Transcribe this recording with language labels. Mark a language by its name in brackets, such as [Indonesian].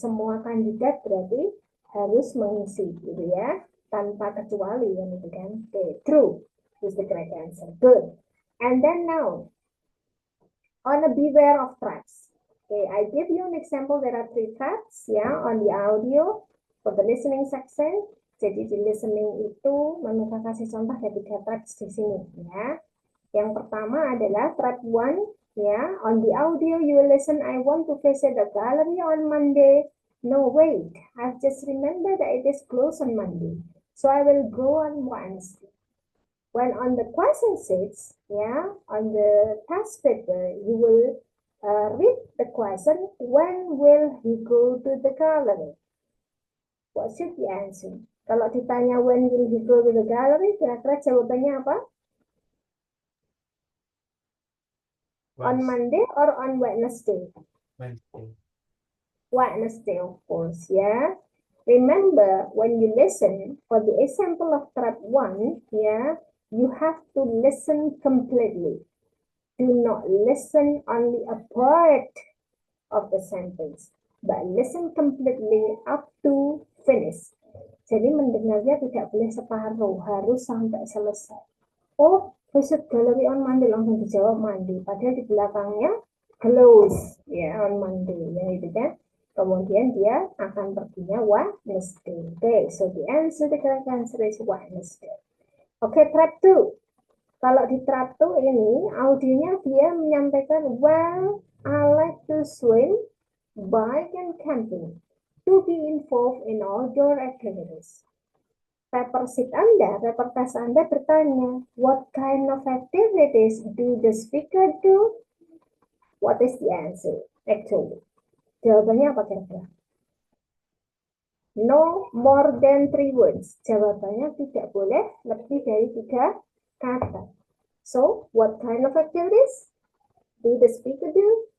[Indonesian] Semua kandidat berarti harus mengisi, gitu ya. Tanpa kecuali, ya, gitu kan. [English] Okay, true is the correct answer. Good. And then now, on a beware of traps. Okay, I give you an example. There are 3 traps, ya, on the audio for the listening section. [Indonesian] Jadi di listening itu, Manuka kasih contoh ada [English] 3 traps [Indonesian] di sini, ya. Yang pertama adalah trap 1, ya. [English] On the audio you will listen, I want to visit the gallery on Monday. No, wait, I've just remembered that it is closed on Monday. So I will go on Wednesday. When on the question sheets, yeah, on the task paper, you will read the question, when will he go to the gallery? What should the answer? [Indonesian] Kalau ditanya [English] when will he go to the gallery, [Indonesian] kira-kira jawabannya apa? [English] On Monday or on Wednesday? Wednesday. Wednesday, of course, ya. Remember, when you listen, for the example of trap 1, yeah, you have to listen completely. Do not listen only a part of the sentence, but listen completely up to finish. [Indonesian] Jadi mendengarnya tidak boleh separuh, harus sampai selesai. Oh, [English] visit gallery on Monday, [Indonesian] langsung dijawab Monday. Padahal di belakangnya close, ya, [English] on Monday, [Indonesian] ya itu kan. Kemudian dia akan perginya [English] Wednesday. Okay, so the answer, the correct answer is Wednesday. Okay, trap 2. [Indonesian] Kalau di trap 2 ini, audionya dia menyampaikan, [English] well, I like to swim, bike, and camping. To be involved in outdoor activities. Paper sheet Anda, paper test [Indonesian] Anda bertanya, [English] what kind of activities do the speaker do? What is the answer, actually? [Indonesian] Jawabannya apa kira-kira? [English] No more than 3 words. [Indonesian] Jawabannya tidak boleh lebih dari 3 kata. [English] So, what kind of activities do the speaker do?